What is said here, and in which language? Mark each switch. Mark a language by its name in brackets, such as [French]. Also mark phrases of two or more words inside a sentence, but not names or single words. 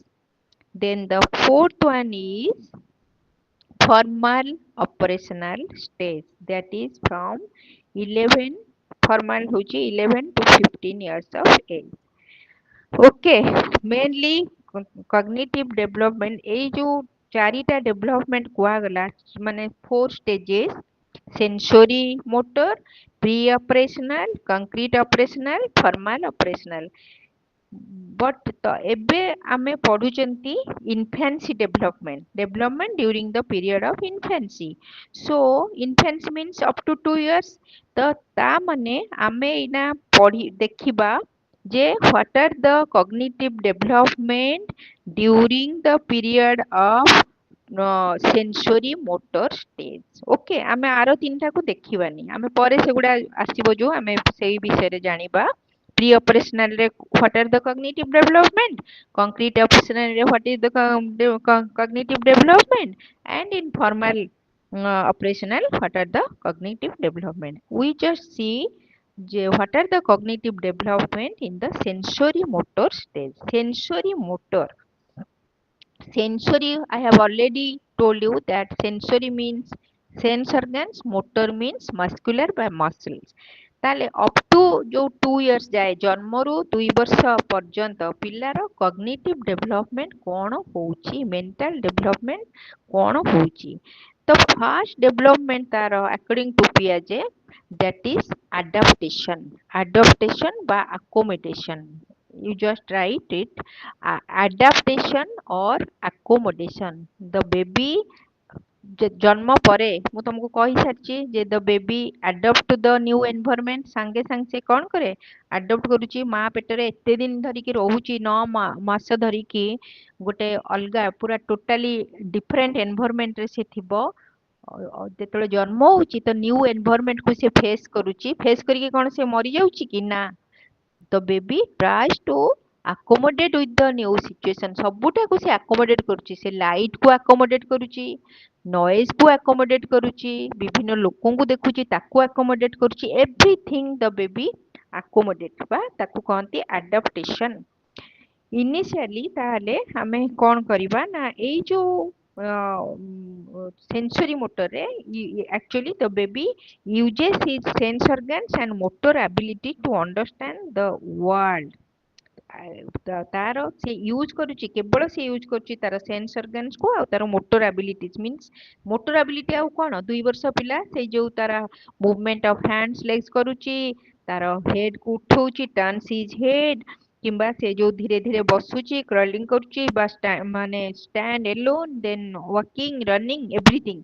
[English] Then the fourth one is formal operational stage, that is from 11 formal hoji 11 to 15 years of age. Okay, mainly cognitive development [Odia] ଏଇ ଯୋଉ ଚାରିଟା [English] development [Odia] କୁହାଗଲା ମାନେ [English] 4 stages sensory motor, pre-operational, concrete operational, formal operational. But [Odia] ତ ଏବେ ଆମେ ପଢୁଛନ୍ତି [English] infancy development during the period of infancy. So infancy means up to 2 years. [Odia] ତ ତା ମାନେ ଆମେ ଏଇନା ଦେଖିବା ଯେ [English] what are the cognitive development during the period of sensory motor stage. [Odia] ଓକେ, ଆମେ ଆର ତିନିଟାକୁ ଦେଖିବାନି, ଆମେ ପରେ ସେଗୁଡା ଆସିବ ଯୋଉ ଆମେ ସେଇ ବିଷୟରେ ଜାଣିବା। [English] pre operational ରେ what are the cognitive development, concrete operational ରେ what is the cognitive development, and in formal operational what are the cognitive development. We just see what are the cognitive development in the sensory motor stage. Sensory motor. Sensory, I have already told you that sensory means sense organs, motor means muscular by muscles. [Odia] ତାହେଲେ [English] up to [Odia] ଯୋଉ 2 years ଯାଏ, ଜନ୍ମରୁ 2 ବର୍ଷ ପର୍ଯ୍ୟନ୍ତ ପିଲାର [English] cognitive development [Odia] କ'ଣ ହଉଛି, [English] mental development [Odia] କ'ଣ ହଉଛି। [English] ତ first development ତାର according to Piaget, that is adaptation. Adaptation by accommodation. You just write it, adaptation or accommodation. The baby [Odia] ଜନ୍ମ ପରେ ମୁଁ ତମକୁ କହିସାରିଛି ଯେ [English] the baby adopt to the new environment, [Odia] ସାଙ୍ଗେ ସାଙ୍ଗେ ସେ କ'ଣ କରେ, adopt କରୁଛି। ମା ପେଟରେ ଏତେ ଦିନ ଧରିକି ରହୁଛି, 9 ମାସ ଧରିକି ଗୋଟେ ଅଲଗା ପୁରା [English] totally different environment [Odia] ରେ ସେ ଥିବ। ଯେତେବେଳେ ଜନ୍ମ ହଉଛି ତ [English] new environment [Odia] କୁ ସେ ଫେସ୍ କରୁଛି। ଫେସ୍ କରିକି କ'ଣ ସେ ମରିଯାଉଛି କି ନା, [English] the baby tries to accommodate with the new situation. [Odia] ସବୁଟାକୁ ସେ accommodate କରୁଛି। ସେ ଲାଇଟ୍ କୁ accommodate କରୁଛି, ନଏଜ୍ କୁ accommodate କରୁଛି, ବିଭିନ୍ନ ଲୋକଙ୍କୁ ଦେଖୁଛି ତାକୁ accommodate କରୁଛି। [English] everything the baby accommodate [Odia] ବା ତାକୁ କହନ୍ତି [English] adaptation. ଇନିସିଆଲି [Odia] ତାହେଲେ ଆମେ କ'ଣ କରିବା ନା, ଏଇ ଯୋଉ [English] sensory motor ରେ actually the baby uses his sense organs and motor ability to understand the world. [Odia] ତାର ସେ ୟୁଜ କରୁଛି, କେବଳ ସେ ୟୁଜ କରୁଛି ତାର [English] sense organs [Odia] କୁ ଆଉ ତାର [English] motor abilities. means motor ability [Odia] ଆଉ କ'ଣ, 2 ବର୍ଷ ପିଲା ସେଇ ଯୋଉ ତାର [English] movement of hands legs [Odia] କରୁଛି, ତାର ହେଡ କୁ ଉଠଉଛି, [English] turns his head, [Odia] କିମ୍ବା ସେ ଯୋଉ ଧୀରେ ଧୀରେ ବସୁଛି, କ୍ରଲିଂ କରୁଛି, ବା ମାନେ [English] stand alone, then walking, running, everything.